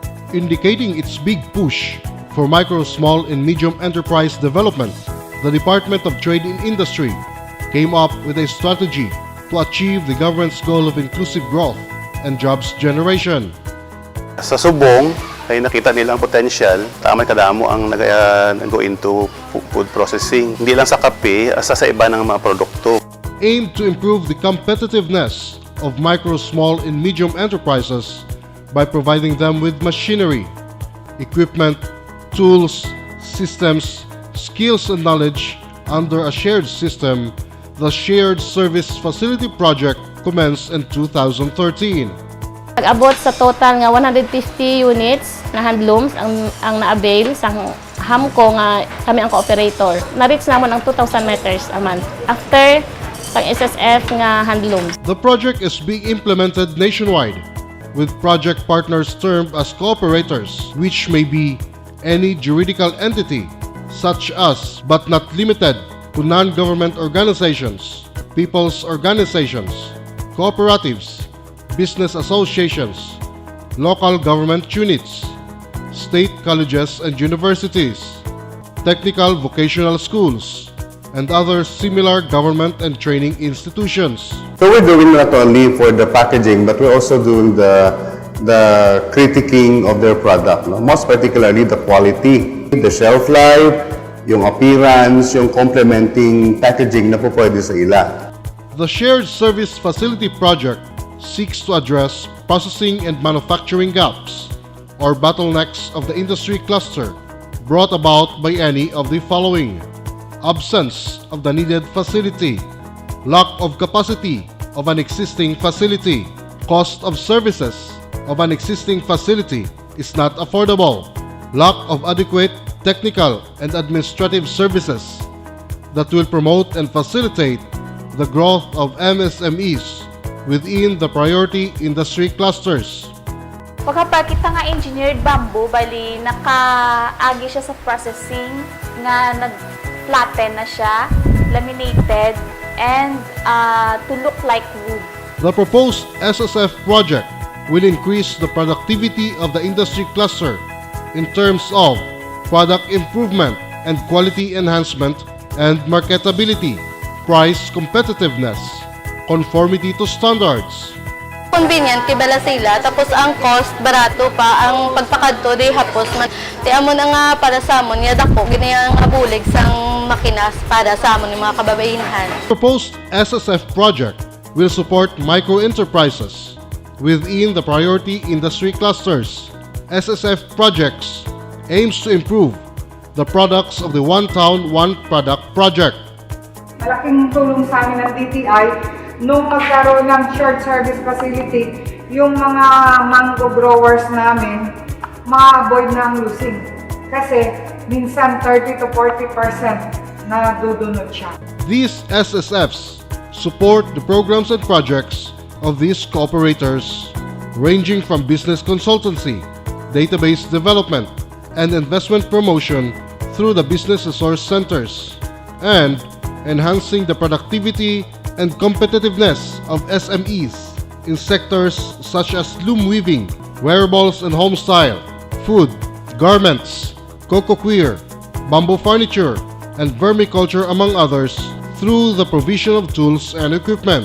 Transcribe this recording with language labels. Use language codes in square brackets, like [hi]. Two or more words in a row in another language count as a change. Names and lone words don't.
[en] indicating its big push for micro, small, and medium enterprise development. The Department of Trade and Industry came up with a strategy to achieve the government's goal of inclusive growth and jobs generation. [hil] Sa subong, ay nakita nilang potential, tama kadamo ang nag- [en] go into food processing. [tl] Hindi lang sa kape, sa iba ng mga produkto. [en] Aimed to improve the competitiveness of micro, small, and medium enterprises by providing them with machinery, equipment, tools, systems, skills, and knowledge under a shared system. The Shared Service Facility Project commenced in 2013. [hil] Nag-abot sa total nga 150 units na handlooms ang na-avail sa hamko nga kami ang co-operator. Na-reach naman ang [en] 2,000 meters a month after [hil] pang SSF nga handlooms. [en] The project is being implemented nationwide with project partners termed as cooperators, which may be any juridical entity such as but not limited to non-government organizations, people's organizations, cooperatives, business associations, local government units, state colleges and universities, technical vocational schools, and other similar government and training institutions. So we're doing not only for the packaging, but we're also doing the critiquing of their product, no? Most particularly the quality, the shelf life, [tl] yung [en] appearance, yung complementing packaging [tl] na po pwede sa ila. [en] The Shared Service Facility Project seeks to address processing and manufacturing gaps or bottlenecks of the industry cluster brought about by any of the following: absence of the needed facility, lack of capacity of an existing facility, cost of services of an existing facility is not affordable, lack of adequate technical and administrative services that will promote and facilitate the growth of MSMEs within the priority industry clusters. [hil] Pagkapag kita nga [en] engineered bamboo, [hil] bali nakaagi siya sa processing nga nag-flatten na siya, [en] laminated, and to look like wood. The proposed SSF project will increase the productivity of the industry cluster in terms of product improvement and quality enhancement and marketability, price competitiveness, conformity to standards. [hil] Convenient kay bala sila, tapos ang cost barato pa, ang pagpakadto di hapos man. Ti amo na nga para sa amon ya dako ginayang abulig sang makinas para sa amon mga kababayenhan. [en] Proposed SSF project will support micro enterprises within the priority industry clusters. SSF projects aims to improve the products of the One Town, One Product project. [tl] Malaking tulong sa amin ng DTI nung magkaroon ng [en] shared service facility, [tl] yung mga [en] mango growers [tl] namin ma-avoid ng losing. Kasi minsan 30 to 40% na dudunod siya. [en] These SSFs support the programs and projects of these cooperators ranging from business consultancy, database development, and investment promotion through the business resource centers, and enhancing the productivity and competitiveness of SMEs in sectors such as loom weaving, wearables and home style, food, garments, coco coir, bamboo furniture, and vermiculture among others through the provision of tools and equipment.